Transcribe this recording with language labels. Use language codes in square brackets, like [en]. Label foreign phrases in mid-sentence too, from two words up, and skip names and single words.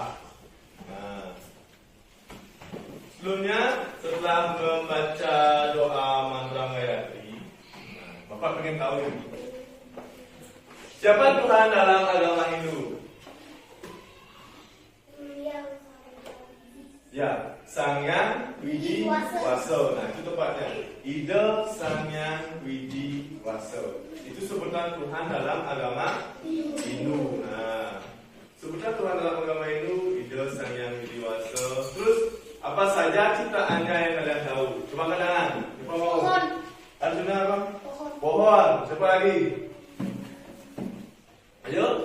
[id] Nah, sebelumnya setelah membaca doa mantra Gayatri, Bapak pengen tahu ini. Siapa Tuhan dalam agama Hindu? Ya, Sangyang Widi Waso. Nah, itu tepatnya. Ida Sangyang Widi Waso. Itu sebutan Tuhan dalam agama Hindu. Nah, sebutan Tuhan dalam agama Hindu, Ida Sangyang Widi Waso. Terus apa saja ciptaannya yang kalian tahu? Coba kanan. Siapa mau? Pohon. Arjuna apa? Pohon. Pohon. Siapa lagi? Ayo.